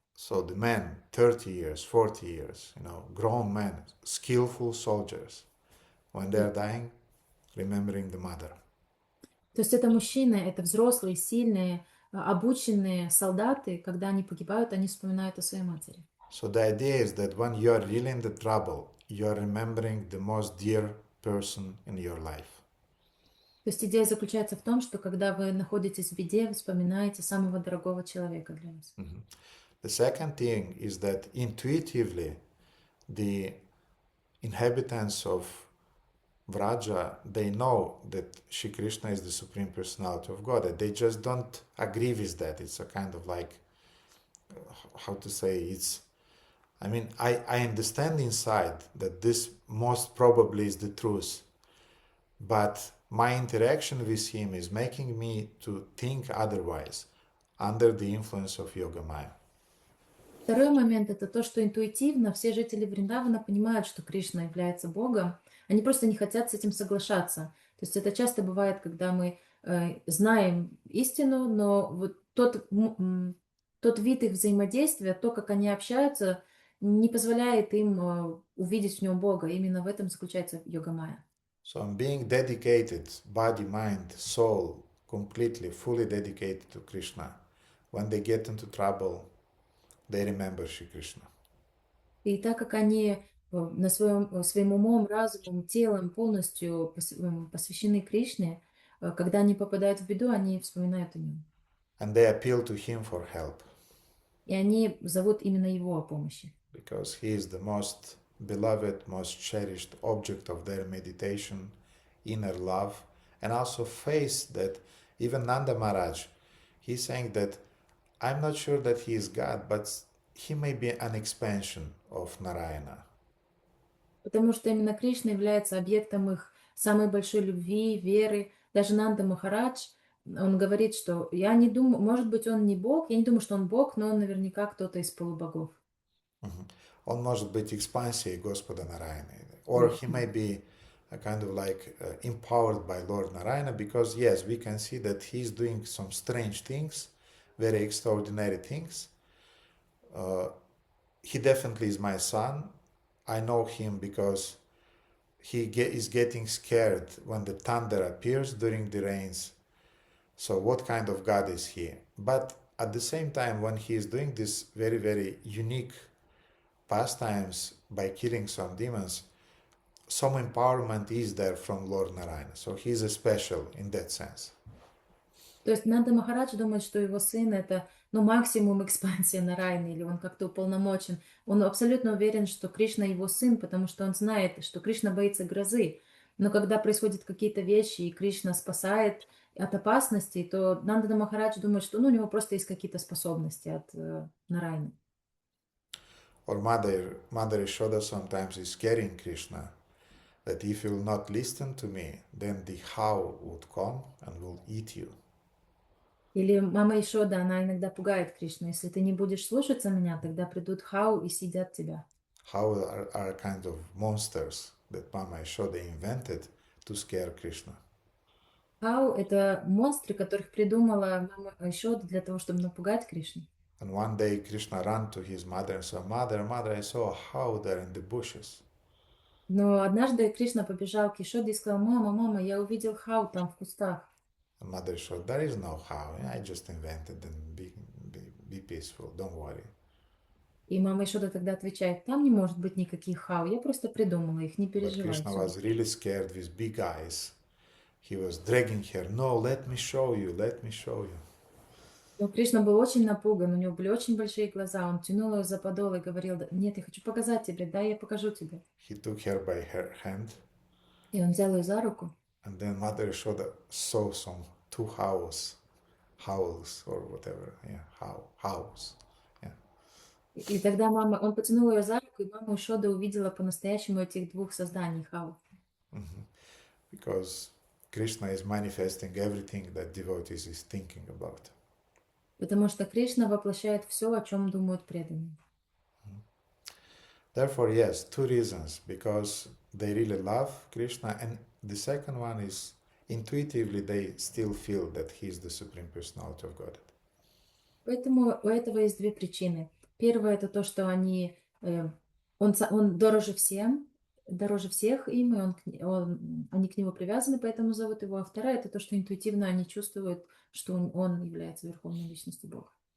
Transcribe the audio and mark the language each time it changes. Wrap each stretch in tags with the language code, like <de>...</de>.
<en>So the men, 30 years, 40 years, grown men, skillful soldiers, when they're dying, remembering the mother.</en> <ru>То есть это мужчины, это взрослые, сильные, обученные солдаты, когда они погибают, они вспоминают о своей матери.</ru> <en>So the idea is that when you are really in the trouble, you are remembering the most dear person in your life.</en> <ru>То есть идея заключается в том, что когда вы находитесь в беде, вы вспоминаете самого дорогого человека для вас.</ru> <en>The second thing is that intuitively, the inhabitants of Vraja, they know that Shri Krishna is the Supreme Personality of God. They just don't agree with that. It's a kind of like, how to say, I understand inside that this most probably is the truth, but my interaction with him is making me to think otherwise, under the influence of Yoga Maya.</en> <ru>Второй момент – это то, что интуитивно все жители Вриндавана понимают, что Кришна является Богом. Они просто не хотят с этим соглашаться. То есть это часто бывает, когда мы знаем истину, но вот тот вид их взаимодействия, то, как они общаются, не позволяет им увидеть в нем Бога. Именно в этом заключается Йога Майя.</ru> <en>So I'm being dedicated, body, mind, soul, completely, fully dedicated to Krishna. When they get into trouble, they remember Shri Krishna.</en> <ru>И так как они своим умом, разумом, телом полностью посвящены Кришне, когда они попадают в беду, они вспоминают о нем.</ru> <en>And they appeal to him for help.</en> <ru>И они зовут именно его о помощи.</ru> <en>Because he is the most beloved, most cherished object of their meditation, inner love, and also faith that even Nanda Maharaj, he's saying that I'm not sure that he is God, but he may be an expansion of Narayana.</en> <ru>Потому что именно Кришна является объектом их самой большой любви, веры. Даже Нанда Махарадж, он говорит, что я не думаю, может быть, он не Бог, я не думаю, что он Бог, но он наверняка кто-то из полубогов. Он может быть экспансией Господа Нараяна.</ru> <en>Or he may be a kind of like empowered by Lord Narayana, because yes, we can see that he's doing some strange things, very extraordinary things. He definitely is my son. I know him because he is getting scared when the thunder appears during the rains. So what kind of God is he? But at the same time, when he is doing this very, very unique pastimes by killing some demons, some empowerment is there from Lord Narayana. So he is special in that sense.</en> <ru>То есть Нанда Махарадж думает, что его сын это максимум экспансия Нараяны, или он как-то уполномочен. Он абсолютно уверен, что Кришна его сын, потому что он знает, что Кришна боится грозы. Но когда происходят какие-то вещи, и Кришна спасает от опасностей, то Нанда Махарадж думает, что у него просто есть какие-то способности от Нараяны.</ru> <en>Or Mother Yashoda sometimes is scaring Krishna that if you will not listen to me, then the cow would come and will eat you.</en> <ru>Или мама Ишода, она иногда пугает Кришну. Если ты не будешь слушаться меня, тогда придут хау и съедят тебя.</ru> <en>Cows are kind of monsters that Mama Yashoda invented to scare Krishna.</en> <ru>Хау – это монстры, которых придумала мама Ишода для того, чтобы напугать Кришну.</ru> <en>And one day Krishna ran to his mother and said, Mother, I saw a cow there in the bushes.</en> <ru>Но однажды Кришна побежал к Ишоде и сказал: мама, я увидел хау там в кустах.</ru> <en>And Mother said, there is no cow. I just invented them. Be peaceful. Don't worry.</en> <ru>И мама Ишода тогда отвечает: там не может быть никаких хау, я просто придумала их, не</ru> <en>But</en> <ru>переживай.</ru> <en>Krishna was really scared with big eyes. He was dragging her. No, let me show you.</en> <ru>Но Кришна был очень напуган, у него были очень большие глаза, он тянул ее за подол и говорил: нет, я хочу показать тебе, да, я покажу тебе.</ru> <en>He took her by her hand.</en> <ru>И он взял ее за руку.</ru> <en>And then Mother Yashoda saw some two howls or whatever. Yeah, howls. Yeah.</en> <ru>И тогда он потянул ее за руку, и мама Шода увидела по-настоящему этих двух созданий, Хау.</ru> <en>Because Krishna is manifesting everything that devotees is thinking about.</en> <ru>Потому что Кришна воплощает все, о чем думают преданные.</ru> <en>Therefore, yes, two reasons. Because they really love Krishna, and the second one is intuitively they still feel that he is the Supreme Personality of Godhead.</en> <ru>Поэтому у этого есть две причины. Первое это то, что они, он дороже всех им, и они к нему привязаны, поэтому зовут его. А вторая это то, что интуитивно они чувствуют, что он является Верховной Личностью Бога.</ru>